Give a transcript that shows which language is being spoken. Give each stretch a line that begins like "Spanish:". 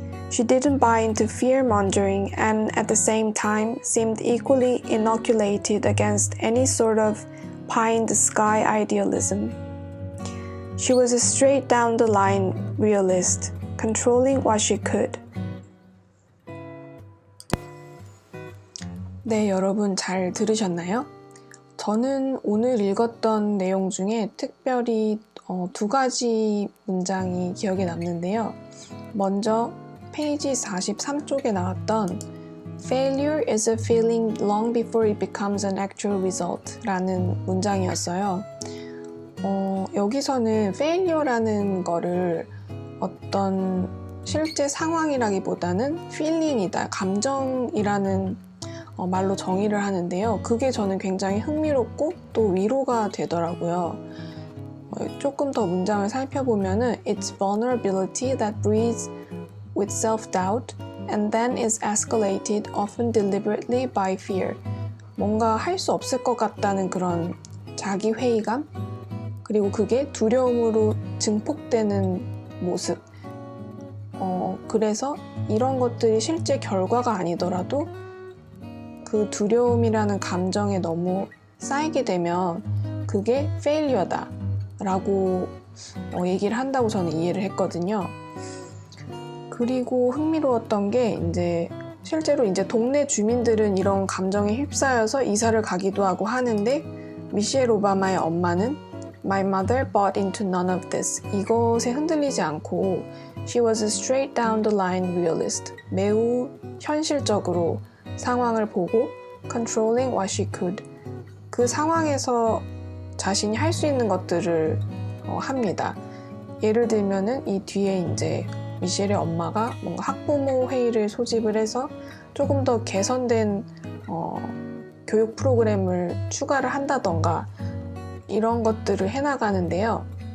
English: She didn't buy into fear-mongering and at the same time seemed equally inoculated against any sort of pie-in-the-sky idealism. She was a straight-down-the-line realist, controlling what she could.
Korean: 네, 여러분 잘 들으셨나요? 저는 오늘 읽었던 내용 중에 특별히 두 가지 문장이 기억에 남는데요. 먼저 페이지 43쪽에 나왔던
English: Failure is a feeling long before it becomes an actual result
Korean: 라는 문장이었어요. 여기서는 failure라는 거를 어떤 실제 상황이라기보다는 feeling이다, 감정이라는 말로 정의를 하는데요. 그게 저는 굉장히 흥미롭고 또 위로가 되더라고요. 조금 더 문장을 살펴보면은
English: It's vulnerability that breeds with self-doubt and then is escalated often deliberately by fear.
Korean: 뭔가 할 수 없을 것 같다는 그런 자기 회의감? 그리고 그게 두려움으로 증폭되는 모습. 그래서 이런 것들이 실제 결과가 아니더라도 그 두려움이라는 감정에 너무 쌓이게 되면 그게 failure다 라고 얘기를 한다고 저는 이해를 했거든요. 그리고 흥미로웠던 게 이제 실제로 이제 동네 주민들은 이런 감정에 휩싸여서 이사를 가기도 하고 하는데 미셸 오바마의 엄마는
English: My mother bought into none of this.
Korean: 이것에 흔들리지 않고
English: She was a straight down the line realist.
Korean: 매우 현실적으로 상황을 보고
English: controlling what she could.
Korean: 그 상황에서 자신이 할 수 있는 것들을 합니다. 예를 들면은 이 뒤에 이제 미셸의 엄마가 뭔가 학부모 회의를 소집을 해서 조금 더 개선된 교육 프로그램을 추가를 한다던가 이런 것들을 해나가는데요.